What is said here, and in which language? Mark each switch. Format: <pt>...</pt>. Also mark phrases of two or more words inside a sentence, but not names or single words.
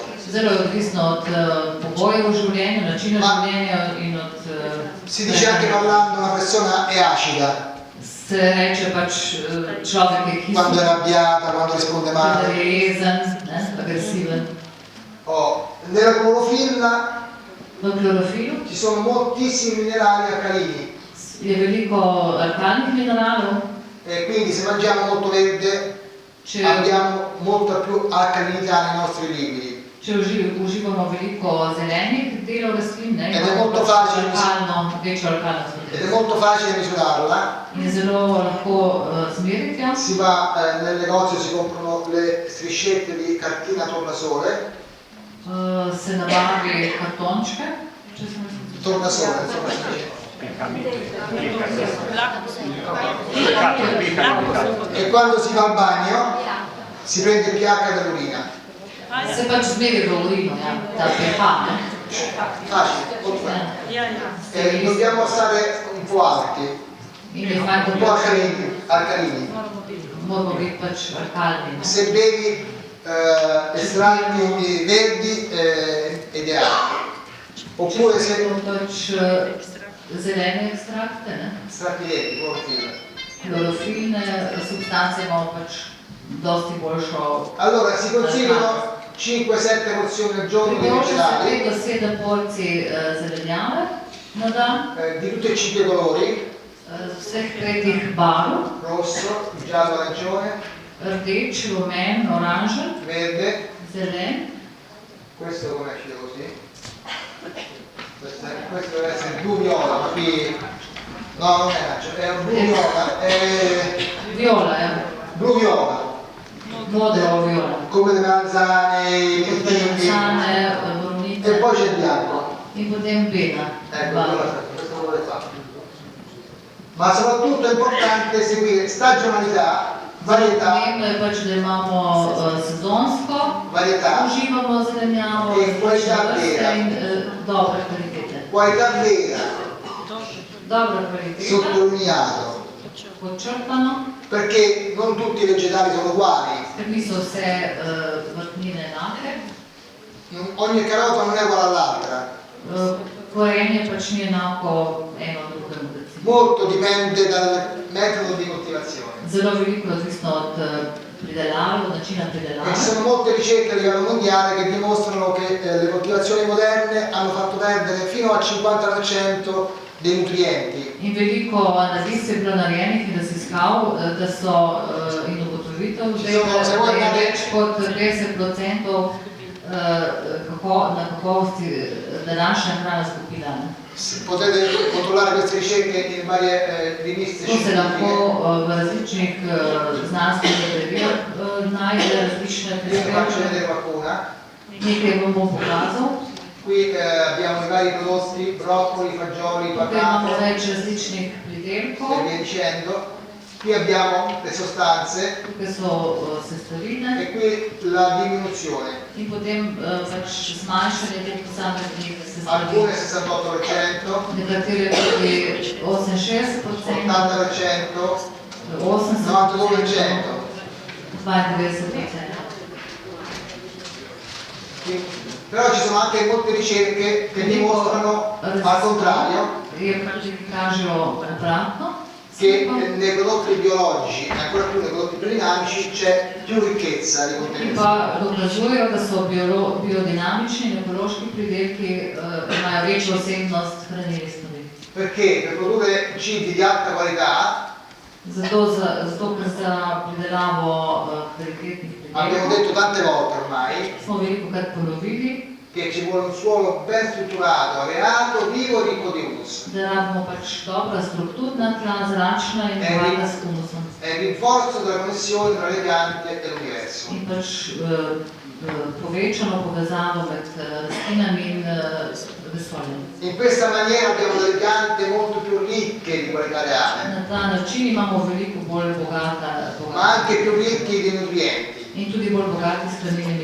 <sl>Zelo je odvisno od pogojev v življenju, načina Ma- življenja in od...</sl> <it>Si dice anche parlando una persona è acida</it> <sl>Se reče pač človek je kisel,</sl> <it>quando è arrabbiata, quando risponde</it> <sl>kadar</sl> <it>male.</it> <sl>je jezen, ne, agresiven.</sl> <it>Nella clorofilla</it> <sl>V klorofilu</sl> <it>ci sono moltissimi minerali alcalini</it> <sl>je veliko alkalnih mineralov,</sl> <it>e quindi se mangiamo molto verde</it> <sl>če,</sl> <it>abbiamo molta più alcalinità nei nostri liquidi.</it> <sl>če uživamo veliko zelenih delov rastlin, ne,</sl> <it>Ed è</it> <sl>imamo</sl> <it>molto</it> <sl>pač</sl> <it>facile</it> <sl>večjo alkalnost.</sl> <it>ed è molto facile misurarla.</it> <sl>In je zelo lahko zmeriti, ja.</sl> <it>Si va nel negozio, si comprano le striscette di cartina tornasole,</it> <sl>Se nabavi kartončke, če sem jaz</sl> <it>tornasole, insomma si dice. E quando si va al bagno si prende il pH dell'urina.</it> <sl>Se pač zmeri v urinu, ja, ta pH, ne.</sl> <it>Facile, molto facile.</it> <sl>Ja.</sl> <it>Dobbiamo stare un po' alti,</it> <sl>In je fajn,</sl> <it>un po' alcalini.</it> <sl>moramo biti pač alkalni. Ne.</sl> <it>Se bevi estratti verdi è ideale. Oppure se</it> <sl>Pač zelene ekstrakte, ne.</sl> <it>estratti verdi, clorofilla.</it> <sl>Klorofilne substance imamo pač dosti boljšo.</sl> <it>Allora si consigliano 5-7 porzioni al giorno di</it> <sl>Priporoča se 3</sl> <it>vegetali</it> <sl>do 7 porcij zelenjave na dan,</sl> <it>di tutti e 5 i colori,</it> <sl>vseh tretjih barv,</sl> <it>rosso, giallo, arancione,</it> <sl>rdeč, rumen, oranžen,</sl> <it>verde.</it> <sl>zelen.</sl> <it>Questo come esce così? Questo deve essere blu viola, ma qui no, non è arancio, è un blu viola, è</it> <sl>Viola, ja.</sl> <it>blu viola,</it> <sl>Modro viola.</sl> <it>come le melanzane, i mirtilli, Melanzane, e</it> <sl>borovnice</sl> <it>poi c'è il bianco.</it> <sl>in potem bela.</sl> <it>Ecco,</it> <sl>barva.</sl> <it>questo lo vuole fare. Ma soprattutto è importante seguire stagionalità, varietà,</it> <sl>Pomembno je pač, da imamo sezonsko,</sl> <it>varietà</it> <sl>uživamo zelenjavo,</sl> <it>e qualità</it> <sl>različne</sl> <it>vera.</it> <sl>vrste in dobre kvalitete.</sl> <it>Qualità vera,</it> <sl>Dobra kvaliteta,</sl> <it>sottolineato,</it> <sl>podčrtano,</sl> <it>perché non tutti i vegetali sono uguali.</it> <sl>ker niso vse vrtnine enake.</sl> <it>Ogni carota non è uguale all'altra.</it> <sl>Korenje pač ni enako eno drugemu.</sl> <it>Molto dipende dal metodo di coltivazione.</it> <sl>Zelo veliko je odvisno od pridelave, od načina pridelave.</sl> <it>E ci sono molte ricerche a livello mondiale che dimostrano che le coltivazioni moderne hanno fatto perdere fino al 50% dei nutrienti.</it> <sl>In veliko analiz je bilo narejenih in raziskav, da so in ugotovitev, da je več kot 50% na kakovosti današnja hrana skupina.</sl> <it>Potete controllare queste ricerche in varie riviste</it> <sl>To se</sl> <it>scientifiche.</it> <sl>lahko v različnih znanstvenih revijah najde različne</sl> <it>Vi ne faccio</it> <sl>prispevke.</sl> <it>vedere qualcuna.</it> <sl>Nekaj vam bom pokazal.</sl> <it>Qui abbiamo i vari prodotti, broccoli, fagioli,</it> <sl>Tukaj imamo</sl> <it>patate</it> <sl>več različnih pridelkov.</sl> <it>e via dicendo. Qui abbiamo le sostanze</it> <sl>Tukaj so sestavine</sl> <it>e qui la diminuzione.</it> <sl>in potem pač zmanjšanje teh posameznih</sl> <it>Alcune</it> <sl>sestavin. 68%, Nekatere tudi 68%, 80%, 80%, 92%. 92%.</sl> <it>Però ci sono anche molte ricerche che dimostrano al contrario</it> <sl>Je pač, ki kažejo obratno.</sl> <it>che nei prodotti biologici e ancora più nei prodotti biodinamici c'è più ricchezza di</it> <sl>Ki</sl> <it>contenuti.</it> <sl>pa dokazujejo, da so biodinamični in ekološki pridelki imajo večjo vsebnost hranilnih snovi.</sl> <it>Perché per produrre cibi di alta qualità</it> <sl>Zato ker za pridelavo kvalitetnih</sl> <it>abbiamo</it> <sl>pridelkov</sl> <it>detto tante volte ormai</it> <sl>smo velikokrat ponovili,</sl> <it>che ci vuole un suolo ben strutturato, areato, vivo, ricco di humus.</it> <sl>da rabimo pač dobra strukturna tla, zračna in bogata s humusom.</sl> <it>È il rinforzo della connessione tra le piante e l'universo.</it> <sl>In pač povečano povezavo med rastlinami in vesoljem.</sl> <it>In questa maniera abbiamo delle piante molto più ricche di qualità reale,</it> <sl>Na ta način imamo veliko bolj bogata,</sl> <it>ma anche più ricchi di nutrienti.</it> <sl>in tudi bolj bogati s hranilnimi</sl>